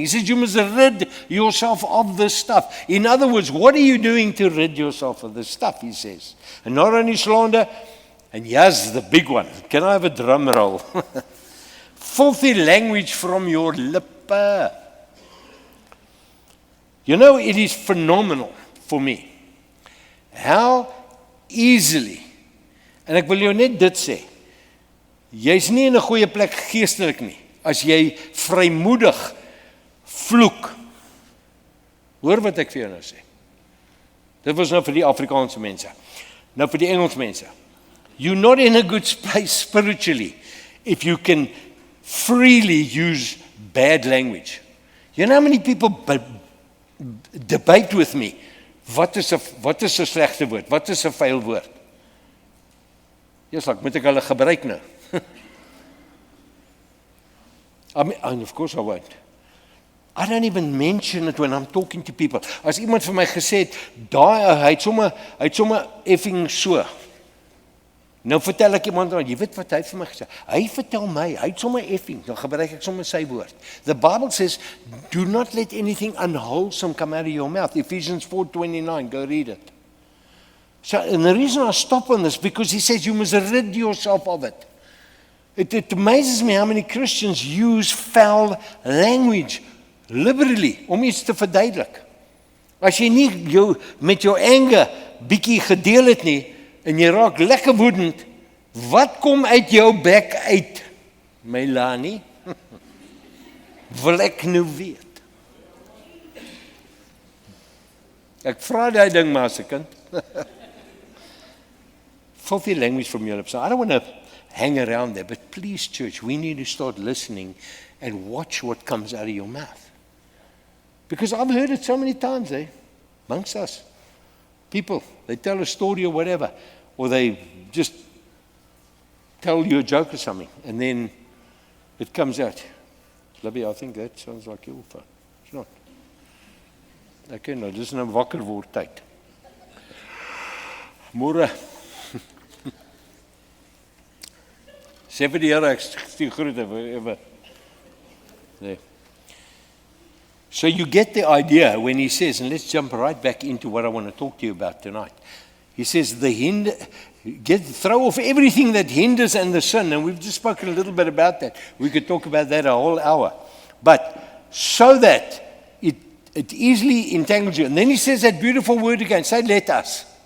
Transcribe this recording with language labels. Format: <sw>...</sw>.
<en>He says you must rid yourself of this stuff. In other words, what are you doing to rid yourself of this stuff, he says. And not only slander, and here's the big one. Can I have a drum roll? Filthy language from your lippe. You know, it is phenomenal for me. How easily,</en> <af>en ek wil jou net dit sê, jy's nie in 'n goeie plek geestelik nie, as jy vrymoedig vloek. Hoor wat ek vir jou nou sê. Dit was nou vir die Afrikaanse mense. Nou vir die Engels mense.</af> <en>You're not in a good space spiritually if you can freely use bad language. You know how many people debate with me?</en> <af>Wat is 'n slegte woord? Wat is 'n vuil woord? Ek moet ek hulle gebruik nou?</af> <en>And of course I won't. I don't even mention it when I'm talking to people.</en> <af>As iemand vir my gesê het, hy het sommer effing so. Nou vertel ek iemand, jy weet wat hy vir my gesê? Hy vertel my, hy het sommer effing, dan gebruik ek sommer sy woord.</af> <en>The Bible says, do not let anything unwholesome come out of your mouth. Ephesians 4:29, go read it. So, and the reason I stop on this, because he says you must rid yourself of it. It amazes me how many Christians use foul language liberally,</en> <af>om iets te verduidelik. As jy nie met jou anger bietjie gedeel het nie, en jy raak lekker woedend, wat kom uit jou bek uit? Melanie? Wil ek nou weet. Ek vra die ding maar as 'n kind.</af> <en>Filthy language from your lips. I don't want to hang around there, but please, church, we need to start listening and watch what comes out of your mouth. Because I've heard it so many times, amongst us. People, they tell a story or whatever, or they just tell you a joke or something, and then it comes out. Libby, I think that sounds like your phone. It's not.</en> <af>Okay, nou, dis nou wakker word tyd. Môre. Sê vir die Here ek stuur groete vir nee.</af> <en>So you get the idea when he says, and let's jump right back into what I want to talk to you about tonight. He says, throw off everything that hinders and the sin. And we've just spoken a little bit about that. We could talk about that a whole hour. But so that it easily entangles you. And then he says that beautiful word again. Say, let us.</en>